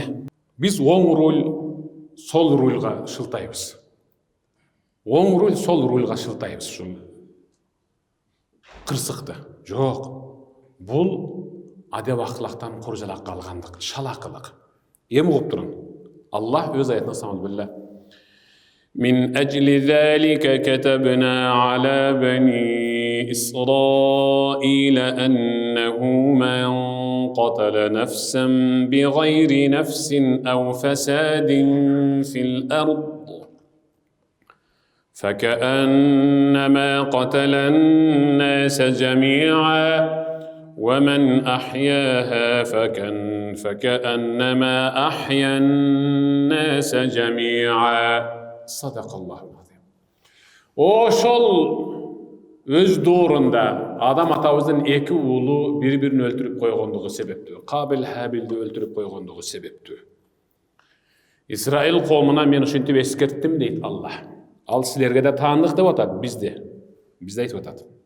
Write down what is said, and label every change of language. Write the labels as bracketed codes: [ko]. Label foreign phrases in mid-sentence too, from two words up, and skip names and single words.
[ky] Биз оң руль, сол рульга шылтайбыз. Оң руль, сол рульга шылтайбыз ушул кырсыкты. Жок. Бул адеп ахлактан куржалак калгандык, шалакылык. Эми угуп турун. Аллах өз аятында самалбилла. [ar] من أجل ذلك كتبنا على بني إسرائيل أنه من قتل نفسا بغير نفس أو فساد في الأرض فكأنما قتل الناس جميعا ومن أحياها فكأنما أحيا الناس جميعا. صدق الله العظيم. [ky] Ошол өз доорунда адам атабыздын эки уулу бири-бирин өлтүрүп койгондугу себептүү. Кабил Хабилди өлтүрүп койгондугу себептүү. Исраил коомуна мен ушинтип эскерттим дейт Аллах. Ал силерге да таандык деп атат, бизде айтып атат.